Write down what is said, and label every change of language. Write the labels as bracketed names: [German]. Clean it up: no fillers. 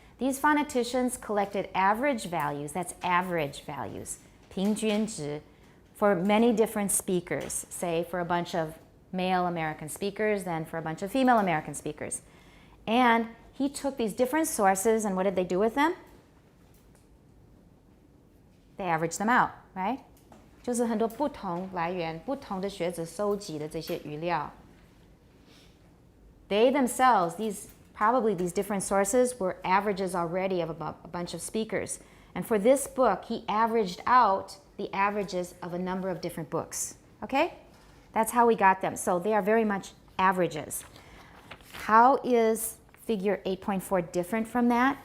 [English] These phoneticians collected average values, that's average values, [Chinese] 平均值, [English] for many different speakers, say for a bunch of male American speakers, then for a bunch of female American speakers. And he took these different sources, and what did they do with them? They averaged them out, right? [Chinese] 就是很多不同来源、不同的学者收集的这些语料。 [English] They themselves, probably these different sources, were averages already of about a bunch of speakers. And for this book, he averaged out the averages of a number of different books. Okay? That's how we got them. So they are very much averages. How is figure 8.4 different from that?